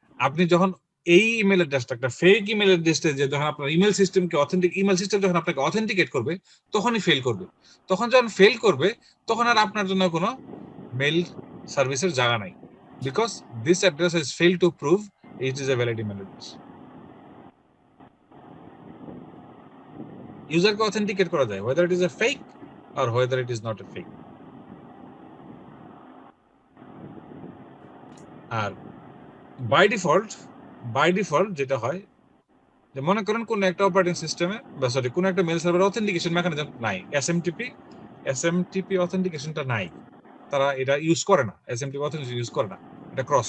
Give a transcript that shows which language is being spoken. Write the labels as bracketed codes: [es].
[bn] আপনি যখন এই ইমেল অ্যাড্রেসটা একটা ফেক ইমেল অ্যাড্রেসটা যে যখন আপনার ইমেল সিস্টেমকে ইমেল সিস্টেম যখন আপনাকে অথেন্টিকেট করবে, তখনই ফেল করবে। তখন যখন ফেল করবে, তখন আর আপনার জন্য কোনো মেল সার্ভিসের জায়গা নাই, [en] Because this address has fail to prove it is a valid email address. [bn] ইউজারকে authenticate করা যায় [en] whether it is a fake or whether it is not a fake। [bn] আর by default যেটা হয়, যে মনে করেন কোন একটা অপারেটিং সিস্টেমে বা সরি কোন একটা মেল সার্ভার অথেন্টিকেশন মেকানিজম নাই, এসএমটিপি অথেন্টিকেশনটা নাই, তারা এটা ইউজ করে না, এসএমটিপি অথেন্টিকেশন ইউজ করে না, এটা ক্রস,